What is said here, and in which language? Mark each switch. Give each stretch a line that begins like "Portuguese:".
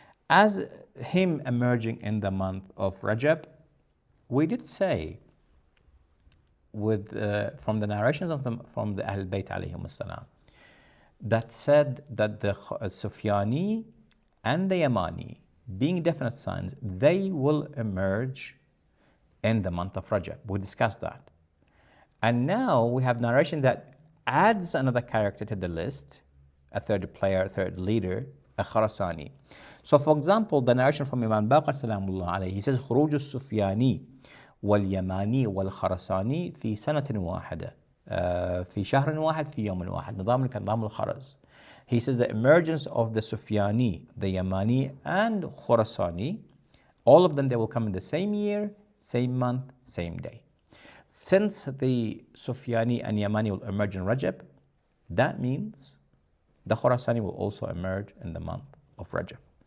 English: As him emerging in the month of Rajab, we did say, from the narrations from the al-Bayt alayhim salam, that said that the Sufyani and the Yamani, being definite signs, they will emerge in the month of Rajab. We discussed that. And now we have narration that adds another character to the list, a third player, a third leader, a Khorasani. So for example, the narration from Imam Baqir salamullah alayhi, he says,
Arabic: خروج السفياني واليماني والخرساني في سنة واحدة في شهر واحد في يوم واحد نظام كنظام الخرز.
English: He says the emergence of the Sufyani, the Yamani, and Khorasani, all of them, they will come in the same year, same month, same day. Since the Sufyani and Yamani will emerge in Rajab, that means the Khorasani will also emerge in the month of Rajab.